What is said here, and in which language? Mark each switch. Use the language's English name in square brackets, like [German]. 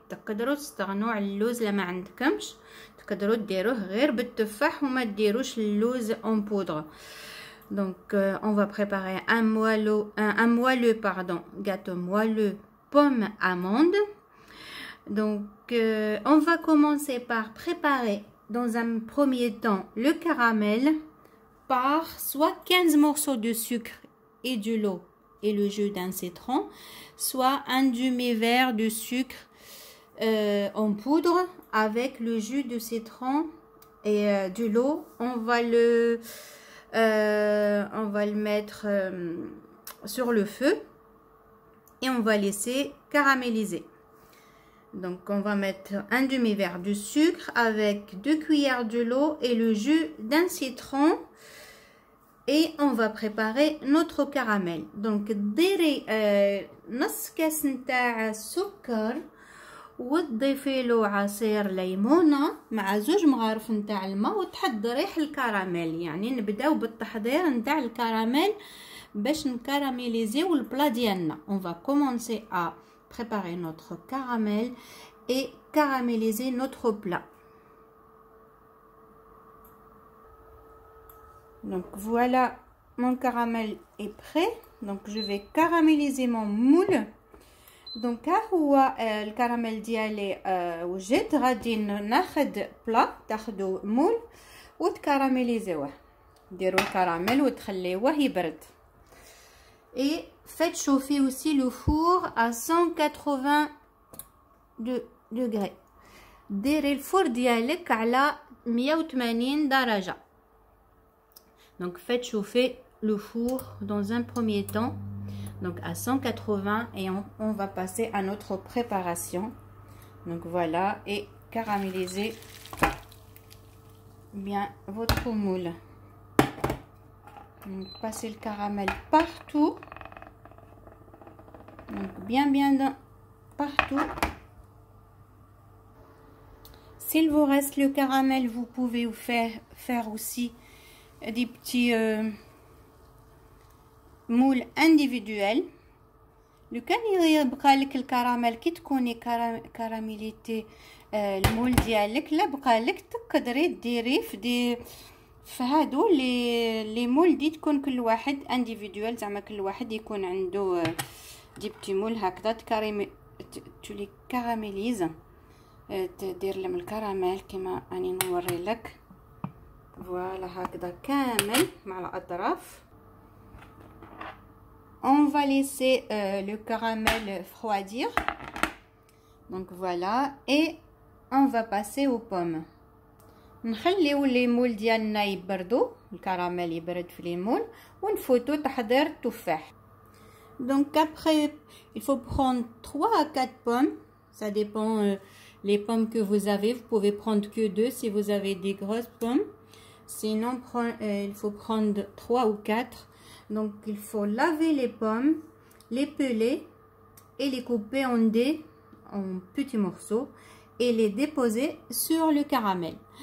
[Arabic] تقدروا تستغنوا على اللوز لما عندكمش، تقدروا ديروه غير بالتفاح وما ديروش اللوز en poudre. [French] Donc on va préparer un moelleux gâteau moelleux pomme amande. Donc on va commencer par préparer dans un premier temps le caramel par soit 15 morceaux de sucre et de l'eau et le jus d'un citron, soit un demi-verre de sucre en poudre avec le jus de citron et de l'eau. On va le mettre sur le feu et on va laisser caraméliser. Donc on va mettre un demi-verre de sucre avec 2 cuillères de l'eau et le jus d'un citron et on va préparer notre caramel. [Arabic] Donc ديري نص كاس نتاع السكر وتضيفي له عصير ليمونه مع 2 مغارف نتاع الماء وتحضري الكراميل. يعني نبداو بالتحضير نتاع الكراميل باش نكراميليزيو البلا ديالنا. [French] On va commencer à préparer notre caramel et caraméliser notre plat. Donc voilà, mon caramel est prêt. Donc je vais caraméliser mon moule. [Arabic] Donc ها هو الكراميل ديالي وجد. غادي ناخذ بلا، تاخذوا مول وتكراميليزيوه، ديروا الكراميل وتخليوه يبرد. [French] Et faites chauffer aussi le four à 180 degrés. [Arabic] ديري الفور ديالك على 180 درجة. [French] Donc faites chauffer le four dans un premier temps, donc à 180, et on va passer à notre préparation. Donc voilà, et caramélisez bien votre moule. Donc, passez le caramel partout, donc bien partout. S'il vous reste le caramel, vous pouvez faire aussi des petits moules individuels. [Arabic] لو كان يبقى لك الكراميل كي تكوني كراميليتي المول ديالك، لا بقى لك تقدري ديريه في هادو لي مول دي تكون كل واحد انديفيدوال، زعما كل واحد يكون عنده دي بتي مول هكذا تولي كراميليز، تدير لهم الكراميل كما راني نوري لك. فوالا هكذا كامل مع الاطراف. [French] On va laisser le caramel refroidir. Donc voilà, et on va passer aux pommes. [Arabic] نخليو لي مول ديالنا يبردوا، الكراميل يبرد في لي مول ونفوتو تحضير التفاح. [French] Donc après il faut prendre 3 à 4 pommes, ça dépend les pommes que vous avez. Vous pouvez prendre que 2 si vous avez des grosses pommes, sinon il faut prendre 3 ou 4. Donc il faut laver les pommes, les peler et les couper en dés, en petits morceaux, et les déposer sur le caramel.